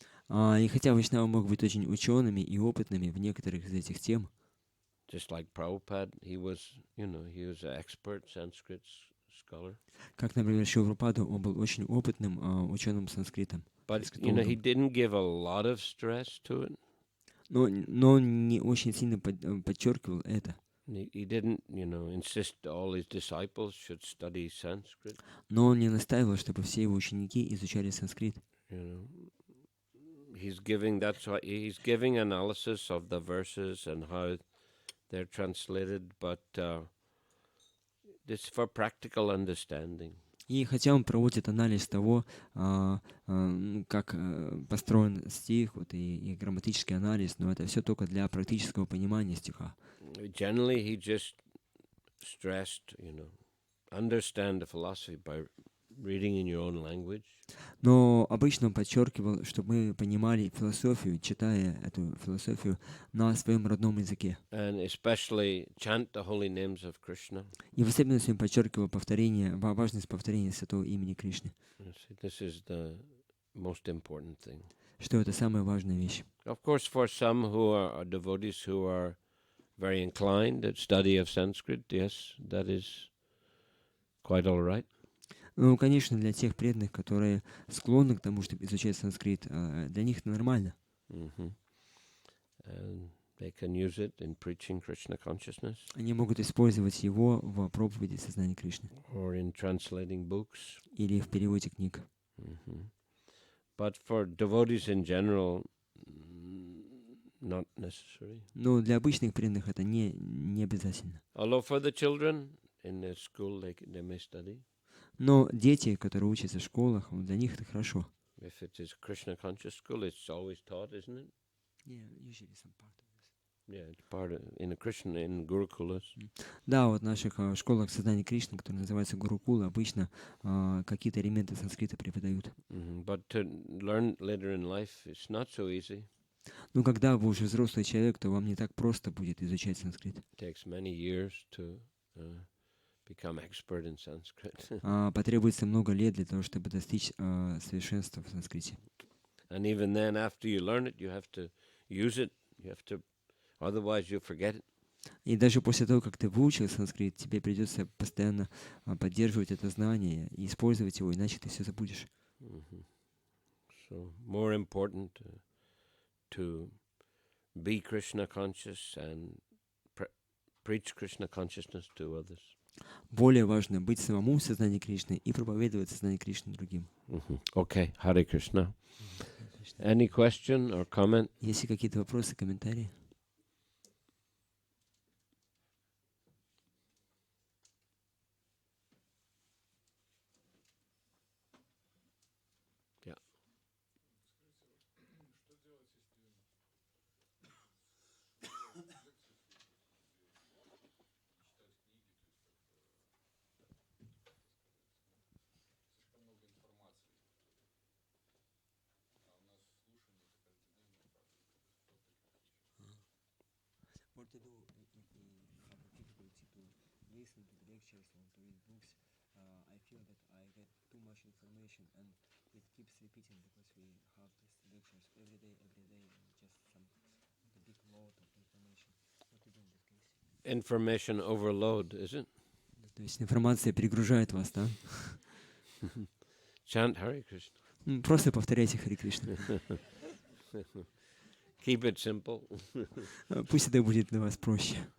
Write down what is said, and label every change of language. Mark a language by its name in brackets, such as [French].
[Russian] И хотя вайшнавы могут быть очень учеными и опытными в некоторых из этих тем, [English] Just like Prabhupada, he was an expert Sanskrit scholar. [Russian] как, например, Шилапрабхупада, он был очень опытным ученым санскритом. [English] But, he didn't give a lot of stress to it. [Russian] Но он не очень сильно подчеркивал это. [English] He didn't, insist all his disciples should study Sanskrit. [Russian] Но он не настаивал, чтобы все его ученики изучали санскрит. [English] He's giving analysis of the verses and how they're translated, but it's for practical understanding. [Russian] И хотя он проводит анализ того, как построен стих, и грамматический анализ, но это все только для практического понимания стиха. [English] Generally, he just stressed, understand the philosophy by reading in your own language. [Russian] Но обычно он подчеркивал, чтобы мы понимали философию, читая эту философию на своем родном языке. [English] And especially chant the holy names of Krishna. [Russian] И в особенности он подчеркивал важность повторения святого имени Кришны. [English] This is the most important thing. [Russian] Что это самая важная вещь. [English] Of course, for some who are devotees who are very inclined at study of Sanskrit, yes, that is quite all right. [Russian] Ну, конечно, для тех преданных, которые склонны к тому, чтобы изучать санскрит, для них это нормально. [English] And they can use it in preaching Krishna consciousness. [Russian] Они могут использовать его в проповеди сознания Кришны. [English] Or in translating books. [Russian] Или в переводе книг. [English] But for devotees in general, not necessary. [Russian] Но для обычных преданных это не обязательно. [English] Although for the children in the school they may study. [Russian] Но дети, которые учатся в школах, для них это хорошо. [English] If it is Krishna conscious school, it's always taught, isn't it? Yeah, usually some part of this. Yeah, it's part of, in Gurukulas. [Russian] Да, вот в наших школах сознания Кришны, которые называются Гурукулы, обычно какие-то элементы санскрита преподают. [English] But to learn later in life, it's not so easy. [Russian] Но когда вы уже взрослый человек, то вам не так просто будет изучать санскрит. [English] It takes many years to become expert in Sanskrit. [Russian] Потребуется много лет для того, чтобы достичь совершенства в санскрите. [English] And even then, after you learn it, you have to use it. You have to, otherwise you forget it. [Russian] И даже после того, как ты выучил санскрит, тебе придется постоянно поддерживать это знание и использовать его, иначе ты все забудешь. [English] So more important to be Krishna conscious and preach Krishna consciousness to others. [Russian] Более важно быть самому в сознании Кришны и проповедовать сознание Кришны другим. [English] Okay, Hare Krishna. Any question or comment? [Russian] Есть ли какие-то вопросы, комментарии? [English] Yeah. What to do if have difficulty to listen to the lectures or to read books? I feel that I get too much information and it keeps repeating because we have these lectures every day, just some a big load of information. What to do in that case? Information overload, is it? [Russian] То есть информация перегружает вас, да? [English] Chant Hare Krishna. [Russian] Просто повторяйте Харе Кришна. [English] Keep it simple. [Russian] Пусть это будет для вас проще.